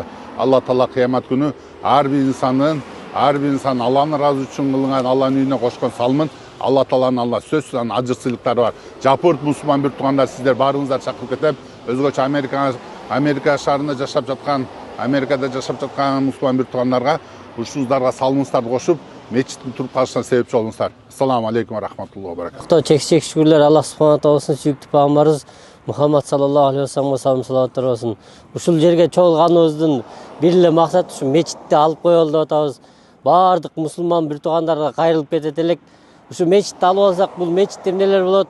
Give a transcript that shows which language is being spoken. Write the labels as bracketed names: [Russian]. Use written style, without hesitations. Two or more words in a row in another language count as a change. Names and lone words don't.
[Kyrgyz] Алла таала кыямат күнү ар бир инсан Алланын ыраазы үчүн кылган, Алланын үйүнө кошкон салымын Алла тааланын сөзсүз ажыр сыйлыктары бар. Жапырт мусулман бир туугандар, сиздер баарыңыздар чакырып кетем. Өзгөчө Америка шаарында жашап жаткан, Америкада жашап жаткан мусулман бир туугандарга ушуларга салымыңыздарды кошуп, мечиттин туруп калышына себепчи болуңуздар. [Arabic] السلام عليكم ورحمة الله وبركاته. [Kyrgyz] Чексиз шүгүрлөр Аллах субхана тааласына, сүйүктүү пайгамбарыбыз Мухаммад [Arabic] صلى الله عليه [Kyrgyz] вассаламга салам салаваттар болсун. Ушул жерге чогулганыбыздын бир эле максаты ушу мечитти алып коелу деп атабыз. Баардык мусулман бир туугандарга кайрылып кетет элек. Ушу мечитти алып алсак, бул мечитте эмнелер болот?